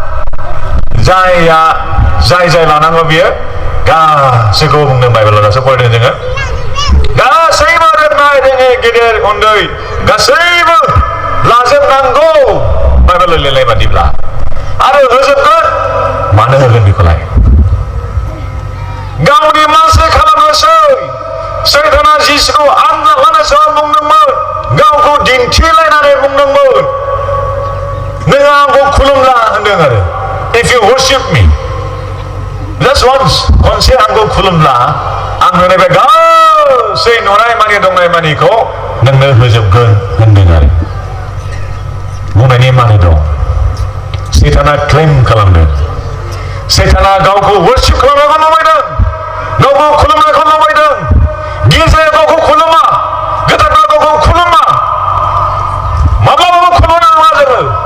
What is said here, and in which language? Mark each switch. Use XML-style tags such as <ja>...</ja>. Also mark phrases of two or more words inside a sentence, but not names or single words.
<brx>जाय लानांगौ बियो गासैखौ बुंदों बाइबेलाव दासो फरायदों जोङो गासैबो रोंनाय रोङै गेदेर उन्दै गासैबो लाजोबनांगौ बाइबेल लिरनाय बादिब्ला आरो होजोबगोन मानो होगोन बेखौलाय गावनि मानसि खालामनोसै सैताना जिसुखौ आनजाद लानाय समाव बुंदोंमोन गावखौ दिन्थिलायनानै बुंदोंमोन नों आंखौ खुलुमला होनदों आरो</brx> <en>if you worship me just once</en> <brx>खनसे आंखौ खुलुमब्ला आं नोंनिफ्राय गासै नुनाय मानि दंनाय मानिखौ नोंनो होजोबगोन होनदों आरो बुंनायनि माने दं सैताना क्लेम खालामदों सैताना गावखौ वर्शिप खालामनायखौ लुबैदों गावखौ खुलुमनायखौ लुबैदों गिर्जाया गावखौ खुलुमा गोथारफ्रा गावखौ खुलुमा माब्लाबाबो खुलुमनो नाङा जोङो</brx>